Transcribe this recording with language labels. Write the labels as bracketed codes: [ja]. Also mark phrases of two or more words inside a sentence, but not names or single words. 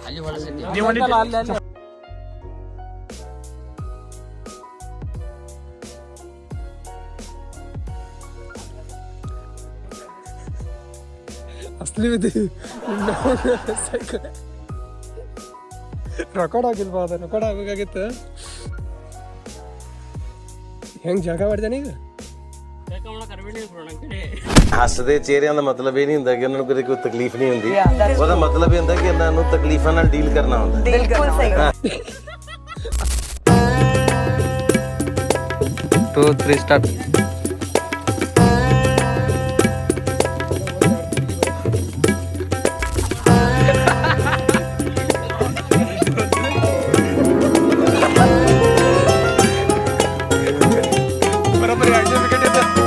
[kn] ಅಸ್ಲಿ ರೆಕಾರ್ಡ್ ಆಗಿಲ್ವಾ? ಅದ ರೆಕಾರ್ಡ್ ಆಗಬೇಕಾಗಿತ್ತು. ಹೆಂಗ್ ಜಾಗ ಮಾಡಿದಾನೆ ಈಗ? [pa] ਹੱਸਦੇ ਚਿਹਰਿਆਂ ਦਾ ਮਤਲਬ ਇਹ ਨਹੀਂ ਹੁੰਦਾ ਕਿ ਉਹਨਾਂ ਨੂੰ ਕਦੇ ਕੋਈ ਤਕਲੀਫ ਨਹੀਂ ਹੁੰਦੀ। ਉਹਦਾ ਮਤਲਬ ਇਹ ਹੁੰਦਾ ਕਿ ਇਹਨਾਂ ਨੂੰ ਤਕਲੀਫਾਂ ਨਾਲ ਡੀਲ ਕਰਨਾ ਹੁੰਦਾ। ਬਿਲਕੁਲ ਸਹੀ। [kn] 2, 3 ಸ್ಟಾರ್ಟ್. ಬರೋಬ್ಬರಿ 2 ವಿಕೆಟ್ ಇದೆ.